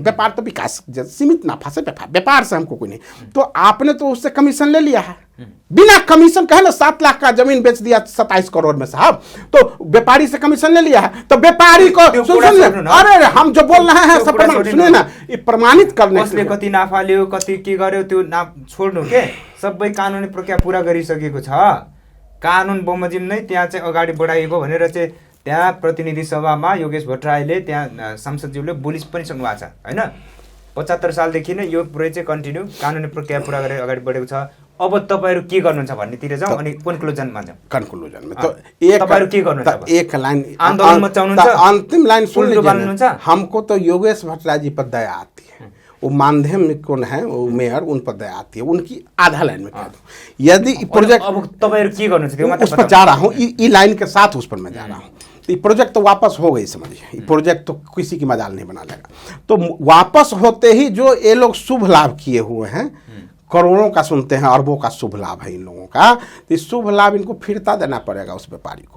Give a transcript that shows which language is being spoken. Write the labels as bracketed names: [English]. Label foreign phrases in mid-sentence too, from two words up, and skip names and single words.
[Hindi] व्यापार तो विकास, सीमित नाफा से व्यापार से हमको कोई नहीं। तो आपने तो उससे कमीशन ले लिया है, बिना कमीशन कहे ना 7 लाख का जमीन बेच दिया 27 करोड़ में साहब। तो व्यापारी से कमीशन ले लिया है, तो व्यापारी को अरे हम जो बोल रहे हैं सब सुनिए ना, ये प्रमाणित करने के लिए [Nepali] कति नाफा लियो, कति के गर्यो, त्यो ना छोड्नु के सबै कानुनी प्रक्रिया पूरा गरिसकेको छ। कानुन बमोजिम नै त्यहाँ चाहिँ अगाडि बढाइएको भनेर चाहिँ त्यहाँ प्रतिनिधि सभामा योगेश भट्टराईले, त्यहाँ सांसदज्यूले बोलि पनि सक्नु भएको छ हैन। 75 सालदेखि नै यो पुरै चाहिँ कन्टिन्यू कानुनी प्रक्रिया पूरा गरेर अगाडि बढेको छ। अब तपाईहरु के गर्नुहुन्छ भन्नेतिर जाउँ अनि कन्क्लुजनमा जाउँ। [Hindi] कन्क्लुजन में तो एक [Nepali] तपाईहरु के गर्नुहुन्छ? [Hindi] एक लाइन [Nepali] आन्दोलन मचाउनुहुन्छ, [Hindi] अंतिम लाइन सुन लीजिए। हमको तो योगेश भट्टराई जी पर दया आती है, वो माध्यम कौन है, वो मेयर, उन पर दया आती है। उनकी आधा लाइन में कह दूं, यदि प्रोजेक्ट [Nepali] अब तपाईहरु के गर्नुहुन्छ [Hindi] उस पर जा रहा हूँ, ई लाइन के साथ उस पर मैं जा रहा हूँ। तो ये प्रोजेक्ट तो वापस हो गई, समझिए, ये प्रोजेक्ट तो किसी की मजाल नहीं बना लेगा। तो वापस होते ही जो ये लोग शुभ लाभ किए हुए हैं, करोड़ों का सुनते हैं, अरबों का शुभ लाभ है इन लोगों का, तो इस शुभ लाभ इनको फिरता देना पड़ेगा उस व्यापारी को।